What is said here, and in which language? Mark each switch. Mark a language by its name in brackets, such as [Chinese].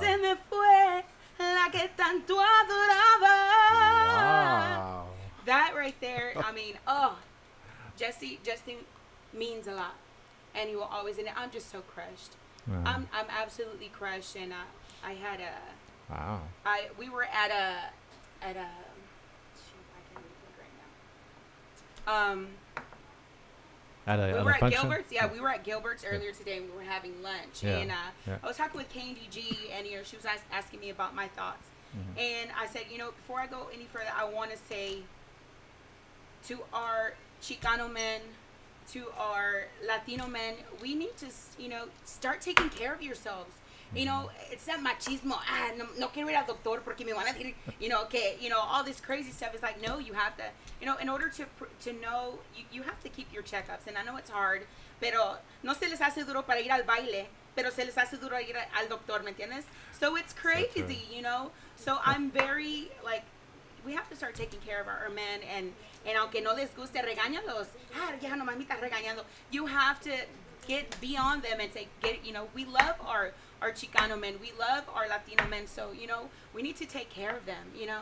[Spanish] Se me fue la que tanto adoraba. [English] Wow. That right there, Jesse means a lot, and he will always. And I'm just so crushed. Wow. I'm absolutely crushed, and I had a. Wow. We were at a. I can't even think right now. We were at Gilbert's. Yeah, we were at Gilbert's earlier today, and we were having lunch. Yeah. And I was talking with Candy G, and she was asking me about my thoughts. And I said, before I go any further, I want to say to our Chicano men, to our Latino men, we need to, start taking care of yourselves. It's that machismo. [Spanish] No quiero ir al doctor porque me van a decir, que, [English] all this crazy stuff. It's like, no, you have to, in order to know, you have to keep your checkups. And I know it's hard, [Spanish] pero no se les hace duro para ir al baile, pero se les hace duro ir al doctor, ¿me entiendes? [English] So it's crazy, So I'm very, we have to start taking care of our men, and [Spanish] aunque no les guste, regáñalos. Ya no mamita regañando. [English] You have to get beyond them and say, we love our Chicano men, we love our Latino men, so we need to take care of them.